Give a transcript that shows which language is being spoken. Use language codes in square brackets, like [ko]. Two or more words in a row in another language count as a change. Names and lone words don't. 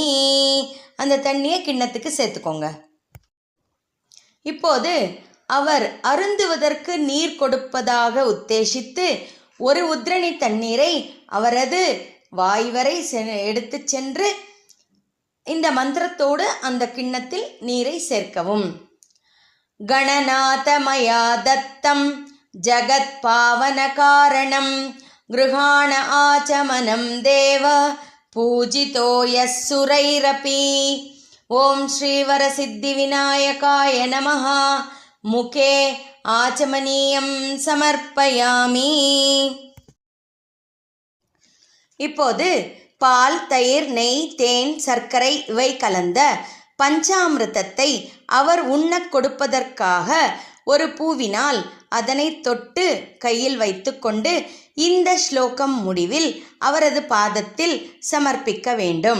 [ta] அந்த தண்ணியை கிண்ணத்துக்கு சேர்த்துக்கோங்க. இப்போது அவர் அருந்துவதற்கு நீர் கொடுப்பதாக உத்தேசித்து ஒரு உத்ரணி தண்ணீரை அவரது வாய் வரை எடுத்து சென்று இந்த மந்திரத்தோடு அந்த கிண்ணத்தில் நீரை சேர்க்கவும். [sa] गणनाथ मया दत्तं जगत्पावनकारणं गृहाण आचमनं देव पूजितो यः सुरैरपि। ॐ श्रीवरसिद्धिविनायकाय नमः। मुखे आचमनीयं समर्पयामि. [ta] இப்போது பால், தயிர், நெய், தேன், சர்க்கரை இவை கலந்த பஞ்சாமிர்தத்தை அவர் உண்ணக் கொடுப்பதற்காக ஒரு பூவினால் அதனை தொட்டு கையில் வைத்துக்கொண்டு இந்த ஸ்லோகம் முடிவில் அவரது பாதத்தில் சமர்ப்பிக்க வேண்டும்.